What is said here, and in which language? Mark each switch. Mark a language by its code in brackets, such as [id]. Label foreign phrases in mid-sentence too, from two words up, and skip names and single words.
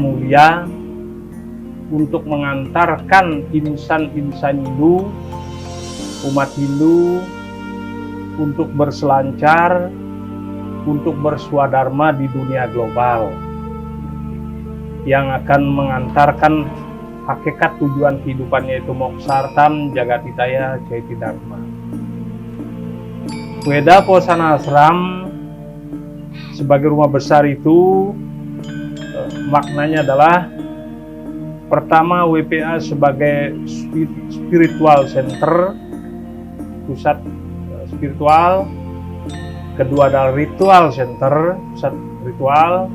[id] mulia untuk mengantarkan insan-insan Hindu, umat Hindu, untuk berselancar, untuk berswadharma di dunia global, yang akan mengantarkan hakikat tujuan kehidupannya itu [sa] moksartam jagatitaya jaiti dharma. [id] Weda Posana Ashram sebagai rumah besar itu maknanya adalah pertama WPA sebagai [en] spiritual center, [id] pusat spiritual. Kedua adalah [en] ritual center, [id] pusat ritual.